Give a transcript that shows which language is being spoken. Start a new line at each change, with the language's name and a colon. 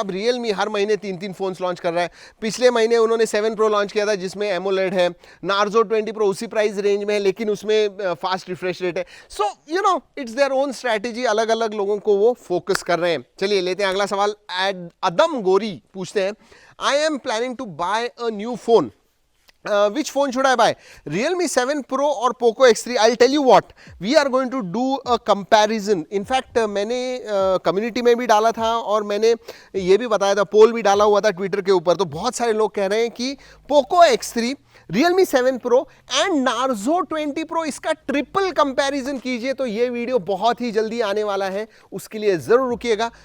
Hindi: अब रियलमी हर महीने 3 phones launch कर रहा है। पिछले महीने उन्होंने 7 Pro लॉन्च किया था जिसमें एमोलेड है, नार्जो 20 Pro उसी प्राइस रेंज में है लेकिन उसमें फास्ट रिफ्रेश रेट है।
English: so you know it's their own strategy,
Hindi: अलग अलग लोगों को वो फोकस कर रहे हैं। चलिए लेते हैं अगला सवाल।
English: Adam Gori
Hindi: पूछते हैं,
English: I am planning to buy a new phone, which phone should I buy? Realme 7 Pro or POCO X3? I'll tell you what, we are going to do a comparison.
Hindi: In fact मैंने community में भी डाला था और मैंने ये भी बताया था, पोल भी डाला हुआ था ट्विटर के ऊपर। तो बहुत सारे लोग कह रहे हैं कि POCO X3, Realme 7 Pro and Narzo 20 Pro इसका ट्रिपल कंपैरिजन कीजिए। तो ये वीडियो बहुत ही जल्दी आने वाला है, उसके लिए जरूर रुकिएगा।